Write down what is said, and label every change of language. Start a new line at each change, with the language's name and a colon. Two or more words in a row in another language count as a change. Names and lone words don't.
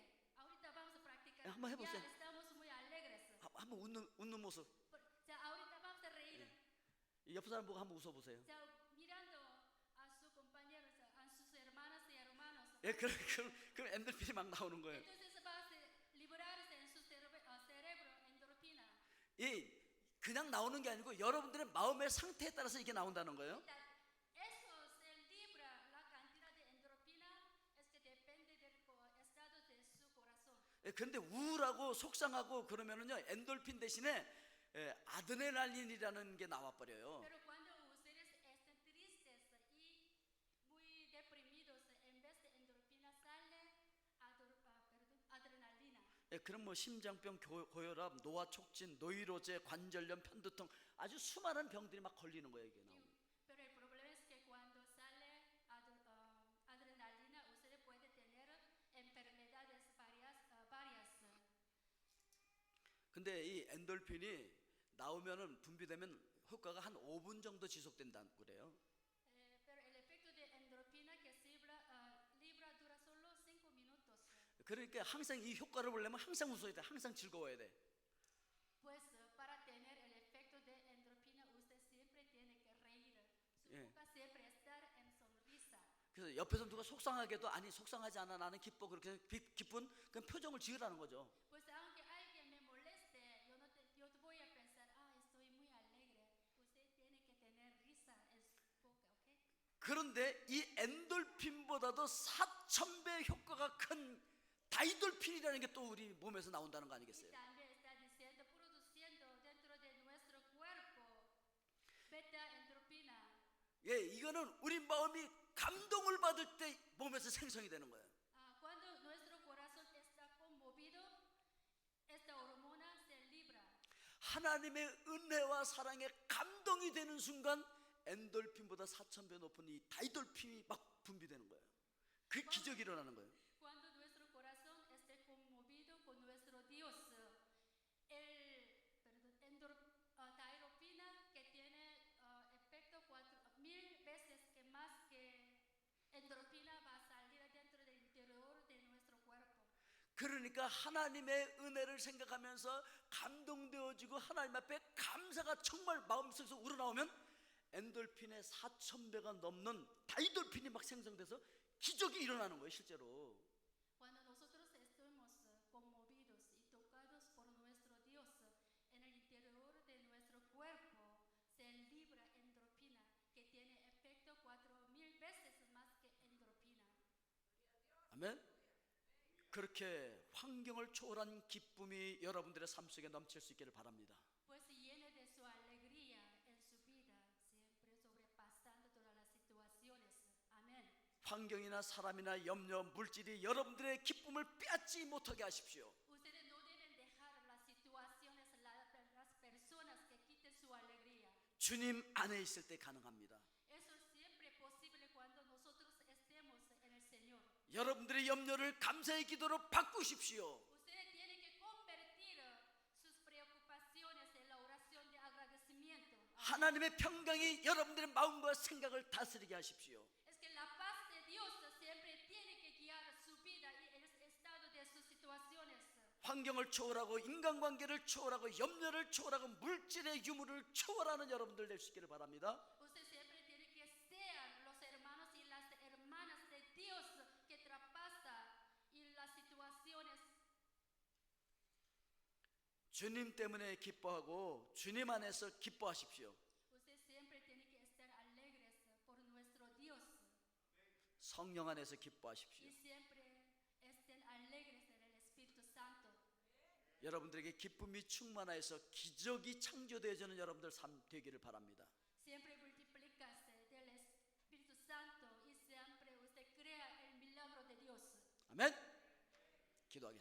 Spanish: Ahorita vamos a practicar.
Korean: 한번 Ya 해보세요.
Spanish: estamos muy alegres.
Korean: 한번 웃는 모습.
Spanish: Ya, ahorita vamos a reír.
Korean: 이 옆 사람 보고 한번 웃어보세요.
Spanish: Ya, mirando a sus compañeros, a sus hermanas y hermanos.
Korean: 예, 그럼 엔돌핀이 막 나오는 거예요.
Spanish: Entonces va a liberarse en su cerebro endorfina.
Korean: 이 그냥 나오는 게 아니고 여러분들의 마음의 상태에 따라서 이게 나온다는 거예요.
Spanish: Eso se libra, la cantidad de endorfina es que depende del estado de su corazón.
Korean: 예, 그런데 우울하고 속상하고 그러면은요, 엔돌핀 대신에 아드레날린이라는 게 나와 버려요.
Spanish: Pero cuando ustedes están tristes y muy deprimidos, en vez de endorfina sale adrenalina.
Korean: 예, 그럼 뭐 심장병, 고혈압, 노화 촉진, 노이로제, 관절염, 편두통 아주 수많은 병들이 막 걸리는 거예요, 이게 나오면.
Spanish: Pero el problema es que cuando sale adrenalina, usted puede tener enfermedades varias.
Korean: 근데 이 엔돌핀이 나오면은 분비되면 효과가 한 5분 정도 지속된다고 그래요.
Spanish: Pero el efecto de endorfina que se libra dura solo 5 minutos.
Korean: 그러니까 항상 이 효과를 보려면 항상 웃어야 돼. 항상 즐거워야 돼.
Spanish: Pues para tener el efecto de endorfina, usted siempre tiene que reír. Su boca siempre estar en sonrisa. 그래서 옆에서 누가 속상하게도 아니 속상하지 않아 나는 기뻐 그렇게 기쁜 그런 표정을 지으라는 거죠. Pues aunque alguien me moleste, yo te voy a pensar, estoy muy alegre. Usted tiene que tener risa en su boca, ¿ok?
Korean: 그런데 이 엔돌핀보다도 4,000배 효과가 큰 다이돌핀이라는 게 또 우리 몸에서 나온다는 거 Y 아니겠어요?
Spanish: también está diciendo, produciendo dentro de nuestro cuerpo beta endorfina.
Korean: 예, 이거는 우리 마음이 감동을 받을 때 몸에서 생성이 되는 거예요.
Spanish: Cuando nuestro corazón está conmovido, esta hormona se libra.
Korean: 하나님의 은혜와 사랑에 감동이 되는 순간 엔돌핀보다 4,000배 높은 이 다이돌핀이 막 분비되는 거예요. 그 기적이 일어나는 거예요.
Spanish: Cuando nuestro corazón esté conmovido con nuestro Dios, endorfina que tiene efecto 4,000 veces que más que endorfina va a salir dentro del interior de nuestro cuerpo.
Korean: 그러니까 하나님의 은혜를 생각하면서 감동되어지고 하나님 앞에 감사가 정말 마음속에서 우러나오면 엔돌핀의 4,000배가 넘는 다이돌핀이 막 생성돼서 기적이 일어나는 거예요, 실제로.
Spanish: Cuando nosotros estemos conmovidos y tocados por nuestro Dios, en el interior de nuestro cuerpo se libra endorfina que tiene efecto 4,000 veces más que endorfina.
Korean: 아멘. 그렇게 환경을 초월한 기쁨이 여러분들의 삶 속에 넘칠 수 있기를 바랍니다.
Spanish: Pues llene de su alegría en su vida, siempre sobrepasando todas las situaciones. Amén.
Korean: 환경이나 사람이나 염려, 물질이 여러분들의 기쁨을 빼앗지 못하게 하십시오.
Spanish: Ustedes no deben dejar las situaciones, las personas que quiten su alegría.
Korean: 주님 안에 있을 때 가능합니다.
Spanish: Eso es siempre posible cuando nosotros estemos en el Señor.
Korean: 여러분들의 염려를 감사의 기도로 바꾸십시오.
Spanish: Ustedes tienen que convertir sus preocupaciones en la oración de agradecimiento.
Korean: 하나님의 평강이 여러분들의 마음과 생각을 다스리게 하십시오.
Spanish: Es que la paz de Dios siempre tiene que guiar su vida y el estado de sus situaciones.
Korean: 환경을 초월하고 인간관계를 초월하고 염려를 초월하고 물질의 유무를 초월하는 여러분들 될 수 있기를 바랍니다.
Spanish: Usted siempre tiene que ser los hermanos y las hermanas de Dios que traspasa y las situaciones.
Korean: 주님 때문에 기뻐하고 주님 안에서 기뻐하십시오.
Spanish: Usted siempre tiene que estar alegres por nuestro Dios
Korean: 성령 안에서 y 기뻐하십시오.
Spanish: siempre estén alegres en el Espíritu Santo.
Korean: 여러분들에게 기쁨이 충만하여서 기적이 창조되어지는 여러분들 삶 되기를 바랍니다.
Spanish: Siempre multiplícase del Espíritu Santo y siempre usted crea el milagro de Dios.
Korean: 아멘. 기도하겠습니다.